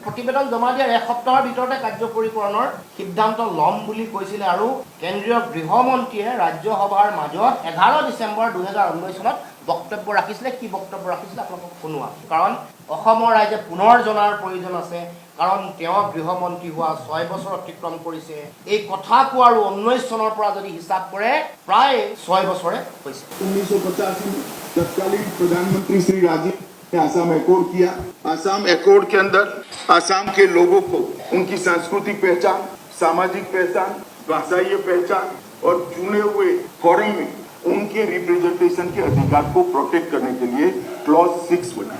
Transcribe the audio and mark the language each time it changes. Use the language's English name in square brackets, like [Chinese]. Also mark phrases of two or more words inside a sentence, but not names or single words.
[Assamese] প্ৰতিবেদন জমা দিয়াৰ এক সপ্তাহৰ ভিতৰতে কাৰ্যকৰীকৰণৰ সিদ্ধান্ত ল'ম বুলি কৈছিলে আৰু কেন্দ্ৰীয় গৃহমন্ত্ৰীয়ে ৰাজ্যসভাৰ মাজত 11 ডিচেম্বৰ 2019 চনত বক্তব্য ৰাখিছিলে। কি বক্তব্য ৰাখিছিলে আপোনালোকক শুনোৱা, কাৰণ অসমৰ ৰাইজে পুনৰ জনাৰ প্ৰয়োজন আছে। কাৰণ তেওঁ গৃহমন্ত্ৰী হোৱা 6 বছৰ অতিক্ৰম কৰিছে। এই কথা কোৱাৰ 19 চনৰ পৰা যদি হিচাপ কৰে প্ৰায় 6 বছৰে হৈছে। [Hindi] 1985 में तत्कालीन प्रधानमंत्री श्री राजीव ने आसाम एकॉर्ड किया। आसाम एकॉर्ड के अंदर आसाम के लोगों को उनकी सांस्कृतिक पहचान, सामाजिक पहचान, भाषाई पहचान और चुने हुए फोरम में उनके रिप्रेजेंटेशन के अधिकार को प्रोटेक्ट करने के लिए क्लॉज 6 बनाया।